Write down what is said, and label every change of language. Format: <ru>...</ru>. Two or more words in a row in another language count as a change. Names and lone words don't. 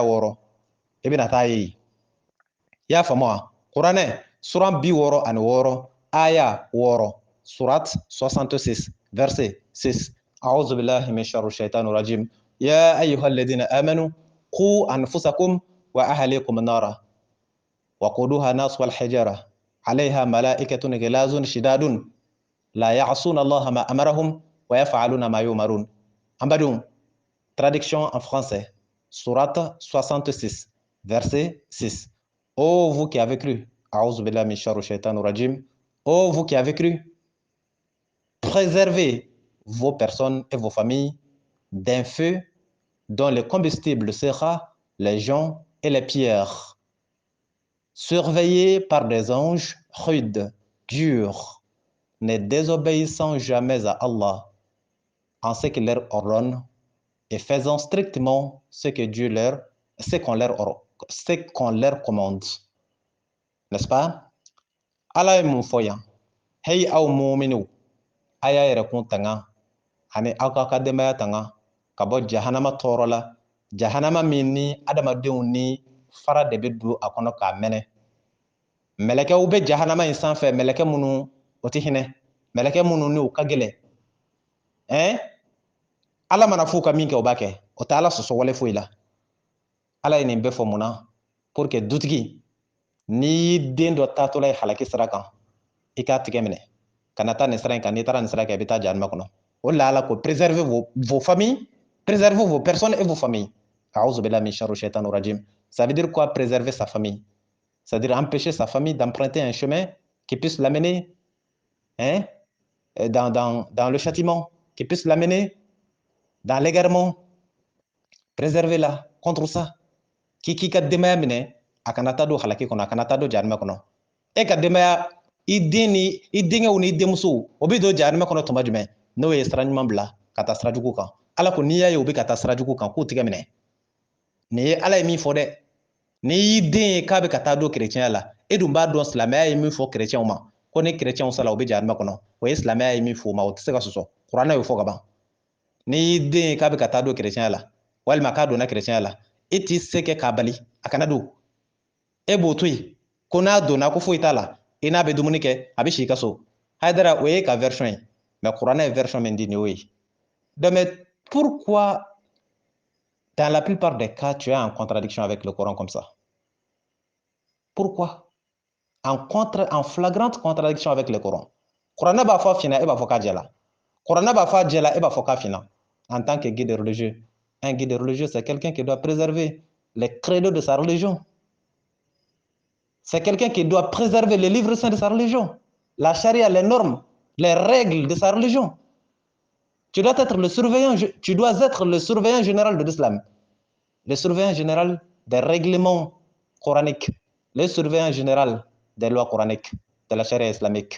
<bm>6 i bɛna taa ye i y'a faamu wa Qur'ana suran 66 aya 6 surat 66 verset 6</bm> <ar>أعوذ بالله من شر الشيطان الرجيم يا أيها الذين آمنوا قوا أنفسكم وأهليكم النار وقودها الناس والحجارة عليها ملائكة غلاظ شداد لا يعصون الله ما أمرهم ويفعلون ما يؤمرون.</ar> <fr>Ambadou, traduction en français, sourate 66, verset 6. Ô vous qui avez cru,</fr> <ar>أعوذ بالله من شر الشيطان الرجيم,</ar> <fr>ô vous qui avez cru, préservez vos personnes et vos familles d'un feu dont le combustible sera les gens et les pierres, surveillés par des anges rudes, durs, ne désobéissant jamais à Allah en ce qu'il leur ordonne et faisant strictement ce qu'on leur commande. N'est-ce pas? Allah est mon foyan.</fr> <bm>Hey aw mu'minu. Aya yɛrɛ kun tanga ani aw ka denbaya tanga ka bɔ jahanama tɔɔrɔ la. Jahanama min ni adamadenw ni fara de bɛ don a kɔnɔ k'a mɛnɛ. Mɛlɛkɛw bɛ jahanama in sanfɛ, mɛlɛkɛ minnu o tɛ hinɛ, mɛlɛkɛ minnu ni u ka gɛlɛn. Ala mana f'u ka min kɛ o b'a kɛ, o tɛ Ala sɔsɔ wale foyi la. Ala ye nin bɛɛ fɔ mun na?</bm> <fr>Pour que</fr> <bm>dutigi n'i den dɔ taatɔla ye halaki sira kan, i k'a tigɛ minɛ. Kana taa nin sira in kan, n'i taara nin sira kan, i bɛ taa jahanama kɔnɔ. O la Ala ko</bm> <fr>préservez vos familles, préservez vos personnes et vos familles.</fr> <ar>أعوذ بالله من شر الشيطان الرجيم.</ar> <fr>Ça veut dire quoi préserver sa famille? C'est-à-dire empêcher sa famille d'emprunter un chemin qui puisse l'amener dans le châtiment, qui puisse l'amener dans l'égarement. Préservez-la contre ça.</fr> <bm>Qui ka denbaya minɛ a kana taa don halaki kɔnɔ, a kana taa don jahanama kɔnɔ. E ka denbaya, i denkɛw ni denmusow o bɛ don jahanama kɔnɔ tuma jumɛn? N'o ye sira ɲuman bila ka taa sira jugu kan. Ala ko n'i y'a ye u bɛ ka taa sira jugu kan k'u tigɛ minɛ. Nin ye Ala ye min fɔ dɛ. N'i y'i den ye k'a bɛ ka taa don kerecɛnya la, e dun b'a dɔn silamɛya ye min fɔ kerecɛnw ma ko ni kerecɛnw sala u bɛ jahanama kɔnɔ. O ye silamɛya ye min fɔ o ma, o tɛ se ka sɔsɔ. Kuranɛ y'o fɔ ka ban. N'i y'i den ye k'a bɛ ka taa don kerecɛnya la walima k'a donna kerecɛnya la, e t'i se kɛ k'a bali a kana don. E b'o to yen ko n'a donna ko foyi t'a la, i n'a bɛ dumuni kɛ a bɛ si i ka so. Haidara o ye ka version ye, mais Kuranɛ ye version min di nin y'o ye.</bm> <fr>Donc mais pourquoi dans la plupart des cas tu es en contradiction avec le Coran comme ça? Pourquoi? En flagrante contradiction avec le Coran.</fr> <bm>Kuranɛ b'a fɔ fina, e b'a fɔ k'a jɛla. Kuranɛ b'a fɔ jɛla, e b'a fɔ k'a fina.</bm> <fr>En tant que guide religieux, un guide religieux, c'est quelqu'un qui doit préserver les credos de sa religion. C'est quelqu'un qui doit préserver les livres saints de sa religion, la charia, les normes, les règles de sa religion. Tu dois être le surveillant général de l'islam, le surveillant général des règlements coraniques, le surveillant général des lois coraniques, de la charia islamique.</fr>